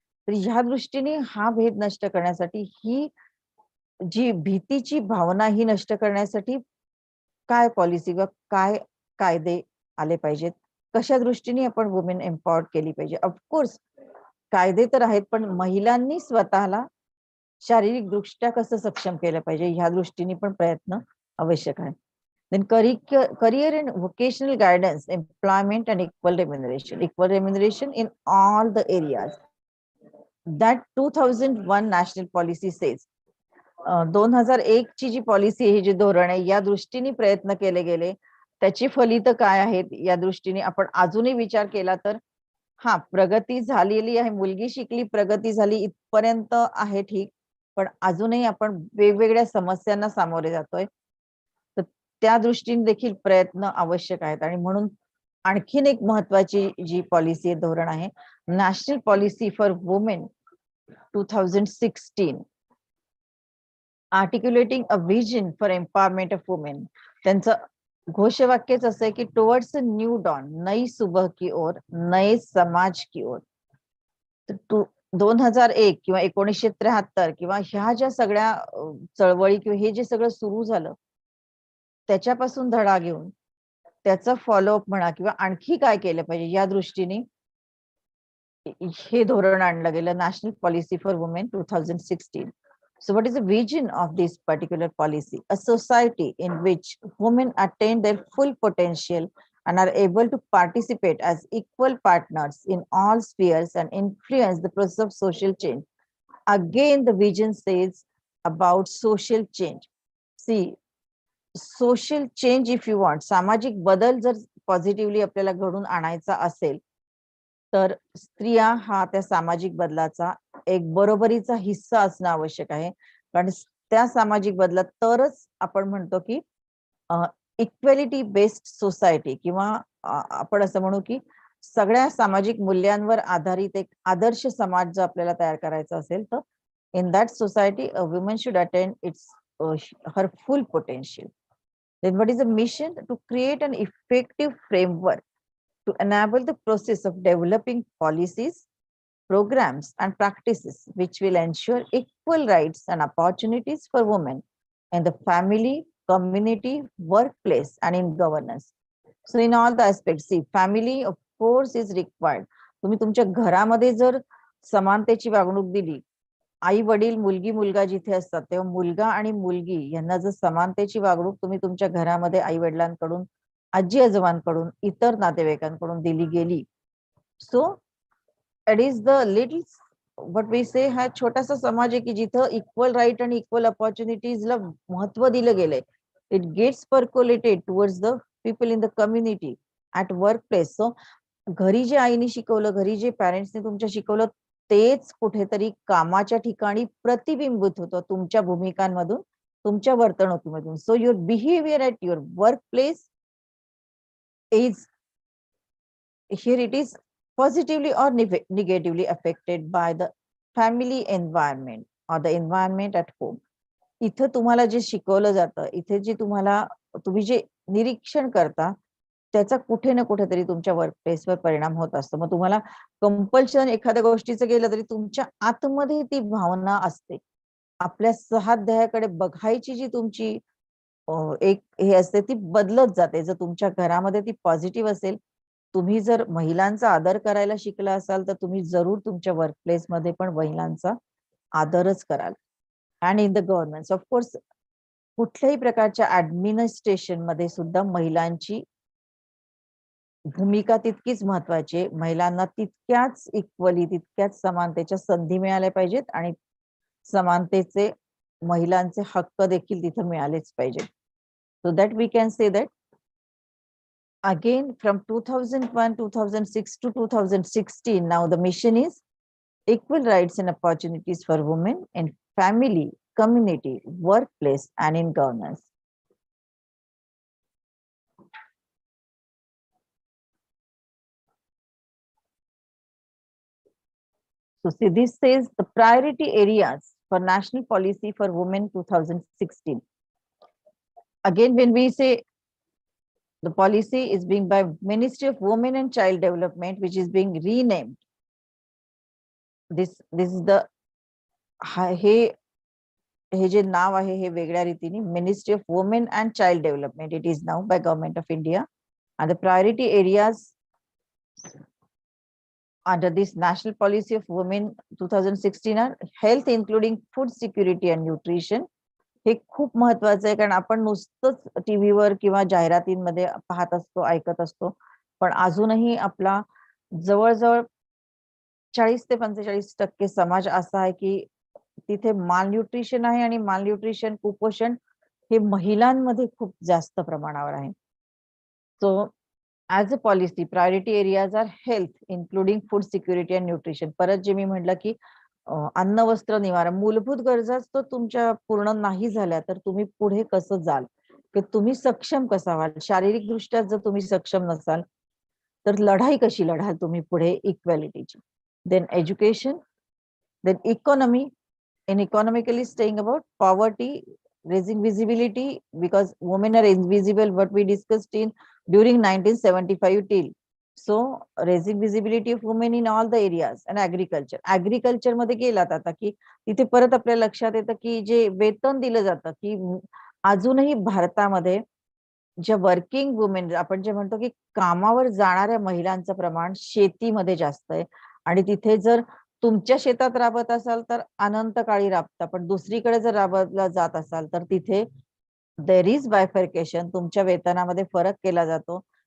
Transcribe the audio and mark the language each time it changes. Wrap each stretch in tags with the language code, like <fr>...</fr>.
<mr>तर ह्या दृष्टीने हा भेद नष्ट करण्यासाठी, ही जी भीतीची भावना ही नष्ट करण्यासाठी काय पॉलिसी व काय कायदे आले पाहिजेत? कशा दृष्टीने आपण वुमेन एम्पॉवर्ड केली पाहिजे? ऑफकोर्स कायदे तर आहेत, पण महिलांनी स्वतःला शारीरिक दृष्ट्या कसं सक्षम केलं पाहिजे ह्या दृष्टीने पण प्रयत्न आवश्यक आहे.</mr> <en>Then career and vocational guidance, employment and equal remuneration in all the areas. That 2001 national policy says.</en> <mr>2001 ची जी पॉलिसी आहे, जी धोरण आहे, या दृष्टीने प्रयत्न केले गेले. त्याची फलित काय आहेत या दृष्टीने आपण अजूनही विचार केला तर हा प्रगती झालेली आहे, मुलगी शिकली, प्रगती झाली इथपर्यंत आहे ठीक, पण अजूनही आपण वेगवेगळ्या समस्यांना सामोरे जातोय. तर त्या दृष्टीने देखील प्रयत्न आवश्यक आहेत. आणि म्हणून आणखीन एक महत्वाची जी पॉलिसी धोरण आहे, national policy for women 2016, आर्टिक्युलेटिंग a vision for empowerment of women. त्यांचं घोषवाक्यच असं आहे की</mr> <en>towards a new dawn,</en> <hi>नई सुबह की ओर, नए समाज की ओर.</hi> <mr>तर 2001 किंवा 1973 किंवा ह्या ज्या सगळ्या चळवळी किंवा हे जे सगळं सुरू झालं त्याच्यापासून धडा घेऊन त्याचा फॉलोअप म्हणा किंवा आणखी काय केलं पाहिजे या दृष्टीने हे धोरण आणलं गेलं, national policy for women 2016.</mr> <en>So what is the vision of this particular policy? A society in which women attain their full potential and are able to participate as equal partners in all spheres and influence the process of social change. Again, the vision says about social change. See, social change if you want,</en> <mr>सामाजिक बदल जर positively आपल्याला घडून आणायचा असेल तर स्त्रिया हा त्या सामाजिक बदलाचा एक बरोबरीचा हिस्सा असणं आवश्यक आहे. कारण त्या सामाजिक बदलात तरच आपण म्हणतो की इक्वेलिटी बेस्ड सोसायटी किंवा आपण असं म्हणू की सगळ्या सामाजिक मूल्यांवर आधारित एक आदर्श समाज जर आपल्याला तयार करायचा असेल तर</mr> <en>in that society a woman should attain its her full potential. Then what is the mission? To create an effective framework to enable the process of developing policies, programs and practices which will ensure equal rights and opportunities for women in the family, community, workplace and in governance. So in all the aspects, see, family of course is required.</en> <mr>तुम्ही तुमच्या घरामध्ये जर समानतेची वागणूक दिली, आई वडील मुलगी मुलगा जिथे असतात तेव्हा मुलगा आणि मुलगी यांना जर समानतेची वागणूक तुम्ही तुमच्या घरामध्ये आई वडिलांकडून, आजी आजोबांकडून, इतर नातेवाईकांकडून दिली गेली,</mr> <en>so it is the little what we say,</en> <mr>हा छोटासा समाज आहे की जिथं इक्वल राईट आणि इक्वल ऑपॉर्च्युनिटीजला महत्व दिलं गेलंय.</mr> <en>It gets percolated towards the people in the community at work place.</en> <mr>So घरी जे आईने शिकवलं, घरी जे पॅरेंट्सने तुमच्या शिकवलं तेच कुठेतरी कामाच्या ठिकाणी प्रतिबिंबित होतं तुमच्या भूमिकांमधून, तुमच्या वर्तणुकीमधून.</mr> <en>So your behaviour at your work place is here it is positively or negatively affected by the family environment or the environment at home.</en> <mr>इथं तुम्हाला जे शिकवलं जातं, इथे जे तुम्ही जे निरीक्षण करता त्याचा कुठे ना कुठेतरी तुमच्या वर्क प्लेसवर परिणाम होत असतो. मग तुम्हाला कंपल्शन एखाद्या गोष्टीचं केलं तरी तुमच्या आतमध्ये ती भावना असते. आपल्या सहाध्यायाकडे बघायची जी तुमची एक हे असते ती बदलत जाते. जर तुमच्या घरामध्ये ती पॉझिटिव्ह असेल, तुम्ही जर महिलांचा आदर करायला शिकला असाल तर तुम्ही जरूर तुमच्या वर्क प्लेस मध्ये पण महिलांचा आदरच कराल. आणि</mr> <en>in the government of course</en> <mr>कुठल्याही प्रकारच्या ऍडमिनिस्ट्रेशन मध्ये सुद्धा महिलांची भूमिका तितकीच महत्वाची आहे. महिलांना तितक्याच इक्वली, तितक्याच समानतेच्या संधी मिळाल्या पाहिजेत आणि समानतेचे महिलांचे हक्क देखील तिथे मिळालेच पाहिजेत.</mr> <en>So that we can say that again from 2001, 2006 to 2016, now the mission is equal rights and opportunities for women in family, community, workplace and in governance. So see, this says the priority areas for national policy for women 2016. Again, when we say the policy is being by Ministry of Women and Child Development, which is being renamed. This is the</en> <mr>हे जे नाव आहे हे वेगळ्या रीतीने</mr> <en>Ministry of Women and Child Development. It is now by Government of India, and the priority areas under this National Policy of Women 2016 are health, including food security and nutrition.</en> <mr>हे खूप महत्वाचं आहे कारण आपण नुसतंच टीव्हीवर किंवा जाहिरातींमध्ये पाहत असतो, ऐकत असतो, पण अजूनही आपला जवळजवळ 40 ते 45% समाज असा आहे की तिथे मालन्यूट्रिशन आहे आणि मालन्यूट्रिशन, कुपोषण हे महिलांमध्ये खूप जास्त प्रमाणावर आहे.</mr> <en>So as a policy priority areas are health, including food security and nutrition.</en> <mr>परत जे मी म्हटलं की अन्न वस्त्र निवारा, मूलभूत गरजाच तो तुमच्या पूर्ण नाही झाल्या तर तुम्ही पुढे कसं जाल, की तुम्ही सक्षम कसा व्हाल. शारीरिक दृष्ट्या जर तुम्ही सक्षम नसाल तर लढाई कशी लढाल तुम्ही पुढे इक्वॅलिटीची.</mr> <en>Then education, then economy, in economically staying about poverty, raising visibility because women are invisible, what we discussed in during 1975 till. So raising visibility of women in all the areas. And agriculture</en> <mr>मध्ये गेलात आता की तिथे परत आपल्या लक्षात येतं की जे वेतन दिलं जातं की अजूनही भारतामध्ये ज्या वर्किंग वुमेन, आपण जे म्हणतो की कामावर जाणाऱ्या महिलांचं प्रमाण शेतीमध्ये जास्त आहे. आणि तिथे जर तुमच्या शेतात राबत असाल तर अनंत काळी राबता, पण दुसरीकडे जर राबवला जात असाल तर तिथे</mr> <en>there is bifurcation,</en> <mr>तुमच्या वेतनामध्ये फरक केला जातो.</mr>